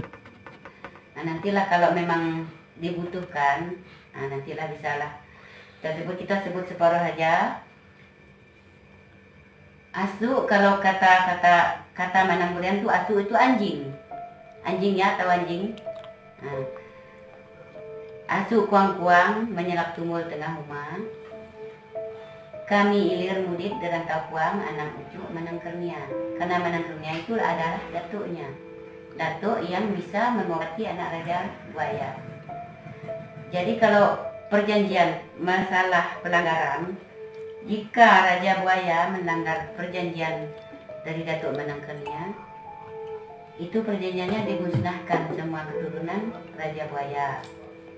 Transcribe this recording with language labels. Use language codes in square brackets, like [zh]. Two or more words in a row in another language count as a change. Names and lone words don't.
[id] Nah, nantilah kalau memang dibutuhkan, nah, nantilah bisalah kita sebut separuh aja. Asu, kalau kata Manangbelian tuh asu itu anjing ya, tahu anjing. Nah, [ms] asu kuang-kuang menyelak tumul tengah rumah, kami ilir mudik derantau kuang anak ucuk Manangkernia. [id] Karena Manangkernia itu adalah datuknya, datuk yang bisa mengobati anak Raja Buaya. Jadi kalau perjanjian masalah pelanggaran, jika Raja Buaya melanggar perjanjian dari Datuk Manangkernia, itu perjanjiannya dimusnahkan semua keturunan Raja Buaya.